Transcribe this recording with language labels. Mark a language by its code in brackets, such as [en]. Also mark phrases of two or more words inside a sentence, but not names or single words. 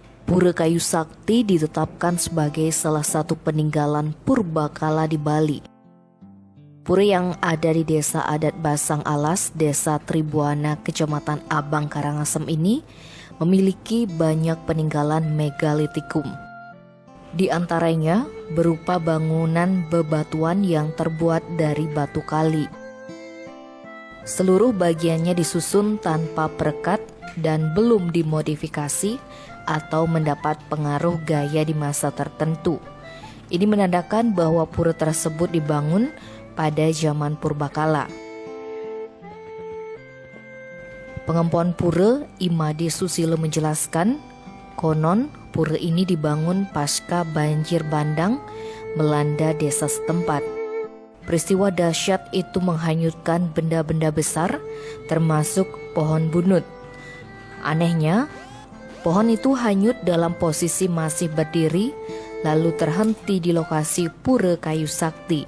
[id] Pura Kayu Sakti ditetapkan sebagai salah satu peninggalan purbakala di Bali. Pura yang ada di Desa Adat Basang Alas, Desa Tribuana, Kecamatan Abang Karangasem ini memiliki banyak peninggalan megalitikum. Di antaranya berupa bangunan bebatuan yang terbuat dari batu kali. Seluruh bagiannya disusun tanpa perekat dan belum dimodifikasi atau mendapat pengaruh gaya di masa tertentu. Ini menandakan bahwa pura tersebut dibangun pada zaman purbakala. Pengempuan pura, Imade Susilo menjelaskan, konon pura ini dibangun pasca banjir bandang melanda desa setempat. Peristiwa dahsyat itu menghanyutkan benda-benda besar, termasuk pohon bunut. Anehnya, pohon itu hanyut dalam posisi masih berdiri, lalu terhenti di lokasi Pura Kayu Sakti.